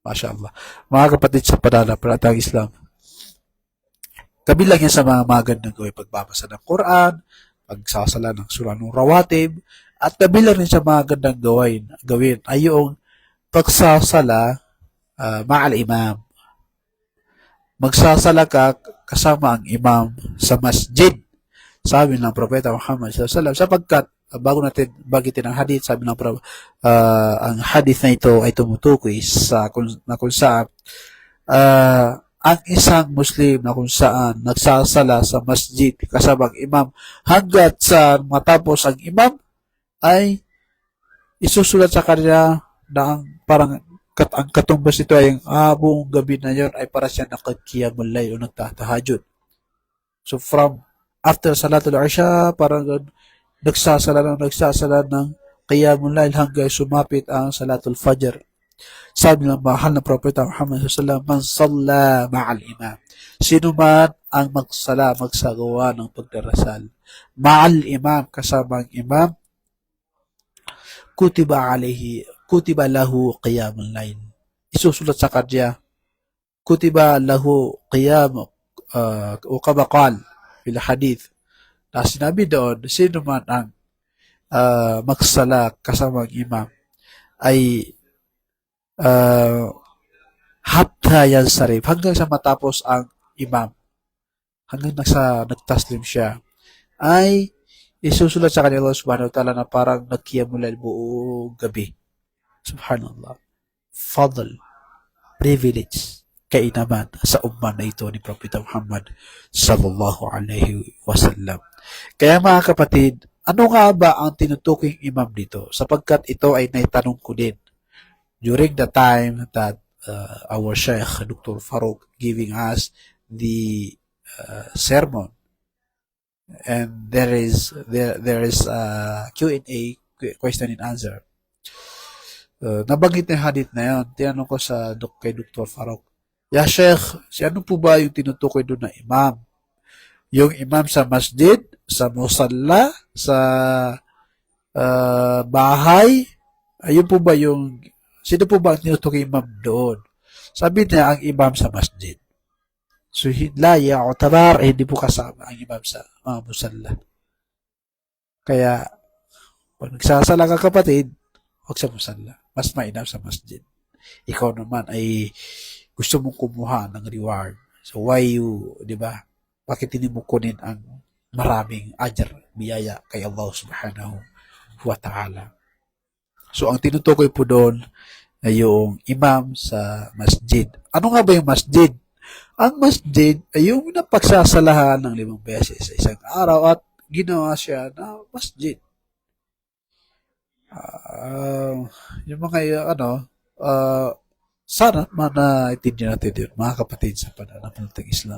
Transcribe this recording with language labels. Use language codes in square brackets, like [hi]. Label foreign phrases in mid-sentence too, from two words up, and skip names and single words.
[ar] ما شاء الله. [tl] Mga kapatid sa pananampalatayang Islam, kabilang yan sa mga magandang gawin, pagbabasa ng Quran, pagsasala ng surah ng rawatib, at kabilang rin sa mga gandang gawin ay yung pagsasala [ar] مع الإمام. [tl] Magsasala ka kasama ang imam sa masjid. Sabi ng Propeta Muhammad [ar] صلى الله عليه وسلم, [tl] sapagkat bago natin bagitin ang hadith, sabi ng ang hadith na ito ay tumutukoy sa kung saan ang isang Muslim na kung saan nagsasala sa masjid kasama ang imam hanggat sa matapos ang imam ay isusulat sa kanya na ang katumbas nito ay buong gabi na yon ay para siya nakakiyamul layl o nagtatahajud. [en] So from after [ar] صلاة العشاء, [tl] parang nagsasala ng [ar] قيام الليل [tl] hanggang sumapit ang [ar] صلاة الفجر. [tl] Sabi ng mahal na Propeta Muhammad [ar] صلى الله عليه وسلم, من صلى مع الإمام. [tl] Sino man ang magsagawa ng pagdarasal [ar] مع الإمام, [tl] kasama ang imam, [ar] كتب له قيام الليل. [tl] Isusulat sa kanya, [ar] كتب له قيام [tl] o kabakal [ar] في الحديث. [tl] Na sinabi doon, sino man ang magsala kasama ang imam ay [ar] حتى ينصرف, [tl] hanggang sa matapos ang imam, hanggang nagtaslim siya, ay isusulat sa kanya Allah [ar] سبحانه وتعالى [tl] na parang nagkiyamulal buong gabi. [ar] سبحان الله. فضل, [tl] privilege, kainaman sa umman na ito ni Propeta Muhammad [ar] صلى الله عليه وسلم. [tl] Kaya mga kapatid, ano nga ba ang tinutukoy imam dito? Sapagkat ito ay naitanong ko din [en] during the time that our Sheikh Dr. Farouk giving us the sermon, and there is Q&A, question and answer. [tl] Nabanggit na yung hadith na yun. Tinanong ko kay Dr. Farouk, [ar] يا شيخ, [tl] ano po ba yung tinutukoy doon na imam? Yung imam sa masjid, sa musalla, sa bahay, ayun po ba yung sino po ba ang tinutukoy imam doon? Sabi niya, ang imam sa masjid. So, [ar] لا يعتبر, [tl] hindi po kasama ang imam sa musalla. Kaya, pag nagsasala ka kapatid, huwag sa musalla. mas mainam sa masjid. Ikaw naman ay gusto mong kumuha ng reward. [en] So why you, [tl] di ba? Bakit hindi mo kunin ang maraming ajar, biyaya kay Allah [ar] سبحانه وتعالى? [tl] So ang tinutukoy po doon ay yung imam sa masjid. Ano nga ba yung masjid? Ang masjid ay yung napagsasalahan ng 5 beses sa isang araw at ginawa siya na masjid. Yung mga sana manaintindihan natin yun, mga kapatid sa pananampalatayang Islam.